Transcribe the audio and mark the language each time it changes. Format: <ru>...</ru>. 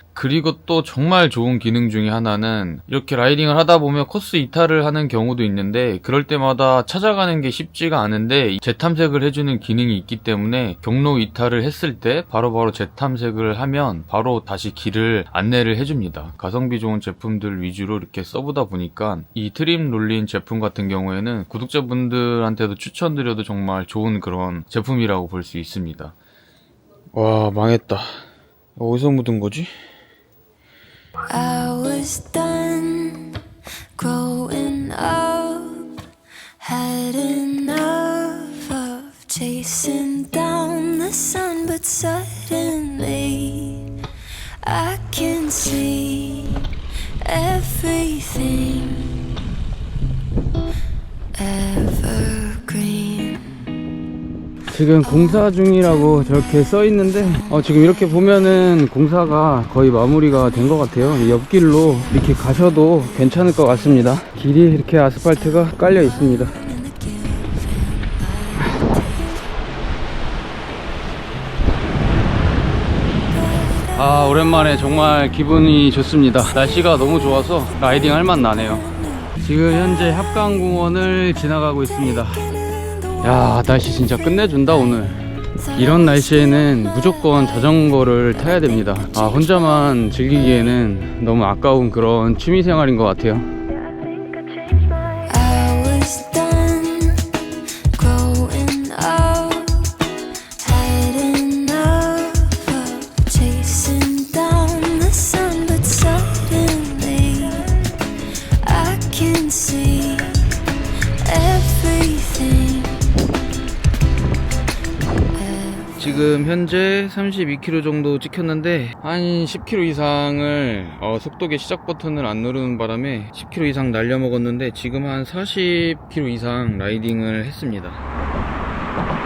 <ko>그리고 또 정말 좋은 기능 중에 하나는, 이렇게 라이딩을 하다 보면 코스 이탈을 하는 경우도 있는데 그럴 때마다 찾아가는 게 쉽지가 않은데 재탐색을 해주는 기능이 있기 때문에 경로 이탈을 했을 때 바로바로 재탐색을 하면 바로 다시 길을 안내를 해줍니다. 가성비 좋은 제품들 위주로 이렇게 써보다 보니까 이 트림 롤린 제품 같은 경우에는 구독자분들한테도 추천드려도 정말 좋은 그런 제품이라고 볼 수 있습니다. 와, 망했다. 어디서 묻은 거지?</ko> <en>I was done growing up, had enough of chasing down the sun, but suddenly I can see everything evergreen.</en> <ko>지금 공사 중이라고 저렇게 써 있는데 지금 이렇게 보면은 공사가 거의 마무리가 된 것 같아요. 이 옆길로 이렇게 가셔도 괜찮을 것 같습니다. 길이 이렇게 아스팔트가 깔려 있습니다. 오랜만에 정말 기분이 좋습니다. 날씨가 너무 좋아서 라이딩 할 맛 나네요. 지금 현재 합강공원을 지나가고 있습니다. 야, 날씨 진짜 끝내준다 오늘. 이런 날씨에는 무조건 자전거를 타야 됩니다. 혼자만 즐기기에는 너무 아까운 그런 취미생활인 것 같아요.</ko> <en>I was done growing up, had enough of chasing down the sun, but suddenly I can see everything.</en> <ko>지금 현재 32km 정도 찍혔는데 한 10km 이상을 속도계 시작 버튼을 안 누르는 바람에 10km 이상 날려먹었는데 지금 한 40km 이상 라이딩을 했습니다.</ko>